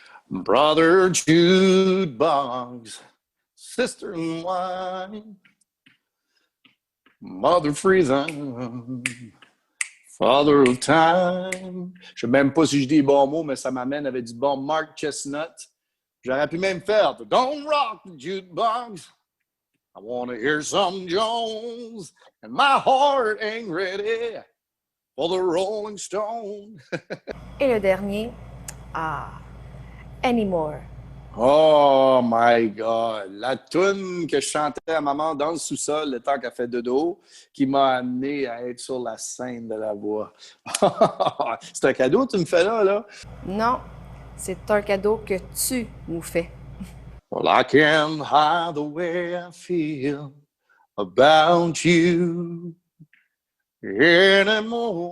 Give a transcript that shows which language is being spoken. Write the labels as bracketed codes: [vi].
[en] Brother Jukebox, Sister in Wine, Mother Freezing, Father of Time. [fr] Je ne sais même pas si je dis les bons mots, mais ça m'amène avec du bon Mark Chestnut. J'aurais pu même faire Don't rock the jukebox. [en] I want to hear some Jones, and my heart ain't ready for the Rolling Stone. [fr] Et le dernier, Anymore. [en] Oh my God! [fr] La toune que je chantais à maman dans le sous-sol le temps qu'elle fait dodo, qui m'a amené à être sur la scène de la voix. C'est un cadeau que tu me fais là? Non, c'est un cadeau que tu nous fais. [en] Well, I can't hide the way I feel about you anymore.